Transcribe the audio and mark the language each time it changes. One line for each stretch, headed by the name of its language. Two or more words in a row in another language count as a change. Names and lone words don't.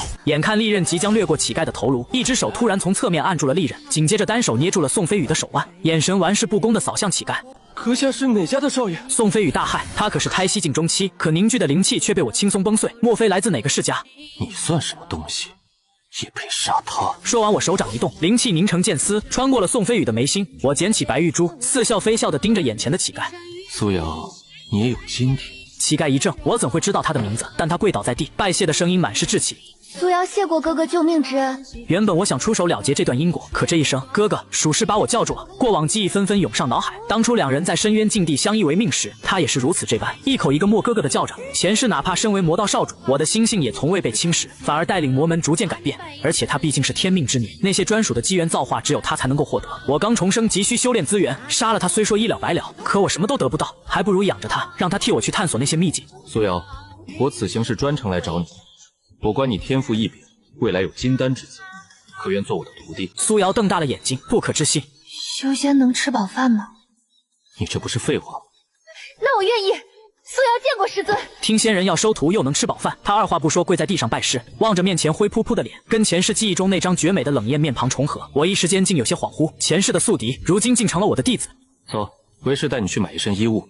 Chinese: 眼看利刃即將掠過乞丐的頭顱，一隻手突然從側面按住了利刃，緊接着單手捏住了宋飛宇的手腕，眼神玩世不恭地掃向乞丐。閣下是哪家的少爺？宋飛宇大駭，他可是胎息境中期，可凝聚的靈氣卻被我輕鬆崩碎，莫非來自哪個世家？你算什麼東西，也配殺他？說完，我手掌一動，靈氣凝成劍絲，穿過了宋飛宇的眉心。我撿起白玉珠，似笑非笑地盯着眼前的乞丐。蘇瑤，你也有今天。乞丐一怔，我怎會知道他的名字？但他跪倒在地，拜謝的聲音滿是稚氣。蘇瑤謝過哥哥救命之恩。原本我想出手了结這段因果，可這一聲哥哥屬實把我叫住了。過往記憶紛紛湧上腦海，當初兩人在深淵禁地相依為命時，他也是如此這般，一口一個莫哥哥的叫着。前世哪怕身為魔道少主，我的心性也從未被侵蚀，反而帶領魔門逐漸改變。而且他畢竟是天命之女，那些专屬的机缘造化只有他才能夠獲得。我刚重生，急需修煉資源，殺了他雖說一了百了，可我什麼都得不到，還不如養着他，讓他替我去探索那些秘境。蘇瑤，我此行是專程来找你，我观你天赋异禀，未来有金丹之际，可愿做我的徒弟？蘇瑤瞪大了眼睛，不可置信。修仙能吃饱飯吗？你这不是廢話嗎？那我愿意。蘇瑤見過師尊。聽仙人要收徒又能吃飽飯，他二話不說跪在地上拜師，望着面前灰撲撲的臉，跟前世記憶中那張絕美的冷豔面龐重合。我一時間竟有些恍惚，前世的宿敵，如今竟成了我的弟子。走，为师帶你去買一身衣物。